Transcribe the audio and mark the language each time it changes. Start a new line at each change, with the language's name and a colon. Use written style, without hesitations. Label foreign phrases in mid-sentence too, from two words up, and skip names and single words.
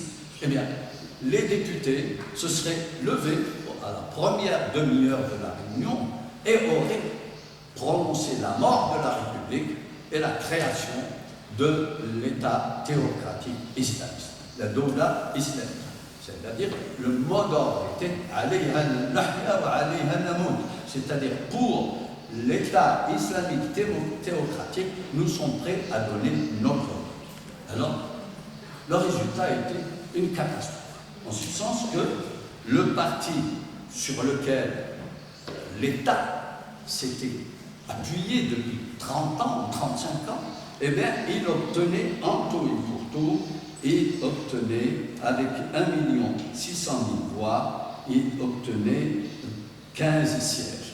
French: Eh bien, les députés se seraient levés à la première demi-heure de la réunion et auraient prononcé la mort de la République et la création de l'État théocratique islamiste, la Doula islamique. C'est-à-dire, le mot d'ordre était
Arabic: عليها نحيا وعليها نموت.
French: C'est-à-dire, pour l'État islamique théocratique, nous sommes prêts à donner notre vie. Alors, le résultat a été une catastrophe, en ce sens que le parti sur lequel l'État s'était appuyé depuis 30 ans ou 35 ans, eh bien, il obtenait en tout et pour tout, il obtenait, avec 1 600 000 voix, il obtenait 15 sièges.